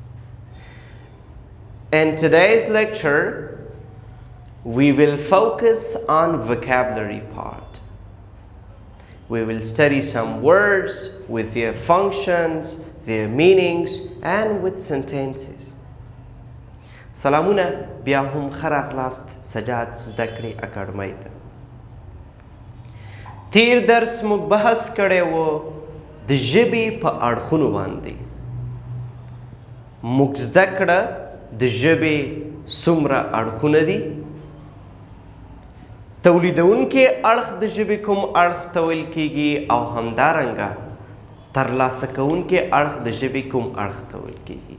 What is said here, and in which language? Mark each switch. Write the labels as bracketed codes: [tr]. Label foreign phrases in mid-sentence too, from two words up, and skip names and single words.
[en] In today's lecture, we will focus on vocabulary part. We will study some words with their functions, their meanings, and with sentences. [ps] سلامونه بیا هم خراغلاست سجاد زدکړې اکاډمۍ ته. تیر درس موږ بحث کړی و د ژبې په اړخونو باندې. موږ زده کړه د ژبې څومره اړخونه دي، تولیدونکي اړخ د ژبې کوم اړخ ته ویل کیږي او همدارنګه ترلاسه کوونکي اړخ د ژبې کوم اړخ ته ویل کیږي.